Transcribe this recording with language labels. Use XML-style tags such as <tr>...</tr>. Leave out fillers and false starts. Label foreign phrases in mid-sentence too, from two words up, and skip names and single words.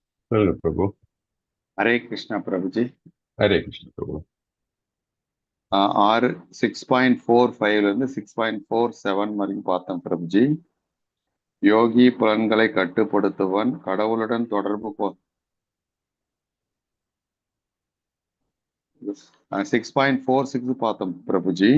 <hi>हेलो प्रभु। हरे कृष्णा प्रभु जी। हरे कृष्ण प्रभु।</hi> <ta>ஆறு 6.45 6.47 வரைக்கும் பார்த்தோம் பிரபுஜி. யோகி புலன்களை கட்டுப்படுத்துவன் கடவுளுடன் தொடர்பு 6.46 பார்த்தோம் பிரபுஜி.</ta>